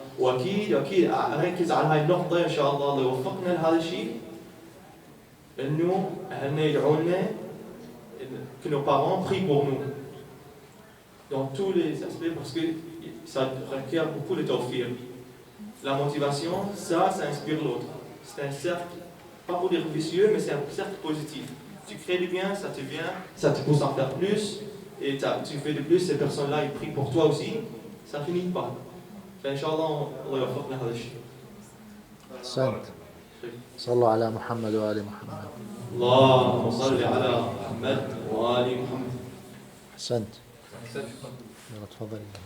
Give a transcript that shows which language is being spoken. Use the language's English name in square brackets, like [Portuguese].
[Arabic] وأكيد أركز على هاي النقطة إن شاء الله لو وفقنا لهذا الشيء إنه أهلنا يدعونا [French] que nos parents prient pour nous dans tous les aspects parce que ça requiert beaucoup de tawfiq. La motivation, ça inspire l'autre. C'est un cercle, pas pour dire vicieux, mais c'est un cercle positif. Tu crées du bien, ça te pousse à faire plus et tu fais de plus, ces personnes-là ils prient pour toi aussi, ça finit pas. [Arabic] فإنشاءالله الله يوفقنا هذا الشيء. أحسنت. صلوا على محمد وآل محمد. اللهم صل على محمد وآل محمد. أحسنت. يلا تفضل.